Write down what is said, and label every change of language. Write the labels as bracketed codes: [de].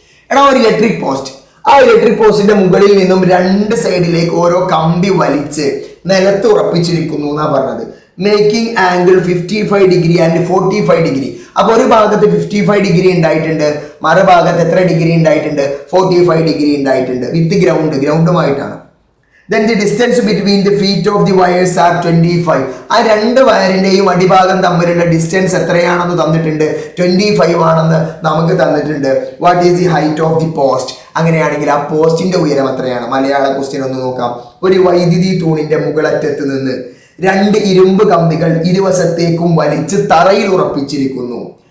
[ml] എടാ, ഒരു electric post, ആ ഇലക്ട്രിക് പോസ്റ്റിന്റെ മുകളിൽ നിന്നും 2 സൈഡിലേക്ക് ഓരോ കമ്പി വലിച്ച് നിലത്ത് ഉറപ്പിച്ചിരിക്കുന്നു എന്നാ പറഞ്ഞത്. [en] Making angle 55 degree and 45 degree. [ml] അപ്പൊ ഒരു ഭാഗത്ത് 55 ഡിഗ്രി ഉണ്ടായിട്ടുണ്ട്, മറുഭാഗത്ത് എത്ര ഡിഗ്രി ഉണ്ടായിട്ടുണ്ട്? 45 ഡിഗ്രി ഉണ്ടായിട്ടുണ്ട്. വിത്ത് ഗ്രൗണ്ടുമായിട്ടാണ്. [en] Then the distance between the feet of the wires are 25. [ml] ആ 2 വയറിന്റെയും അടിഭാഗം തമ്മിലുള്ള ഡിസ്റ്റൻസ് എത്രയാണെന്ന് തന്നിട്ടുണ്ട്? 25 ആണെന്ന് നമുക്ക് തന്നിട്ടുണ്ട്. [en] What is the height of the post? [ml] അങ്ങനെയാണെങ്കിൽ ആ പോസ്റ്റിന്റെ ഉയരം എത്രയാണ്? മലയാള ക്വസ്റ്റ്യൻ ഒന്ന് നോക്കാം. ഒരു വൈദ്യുതി തൂണിന്റെ മുകളറ്റത്ത് നിന്ന് 2 ഇരുമ്പ് കമ്പികൾ ഇരുവശത്തേക്കും വലിച്ച് തറയിൽ ഉറപ്പിച്ചിരിക്കുന്നു.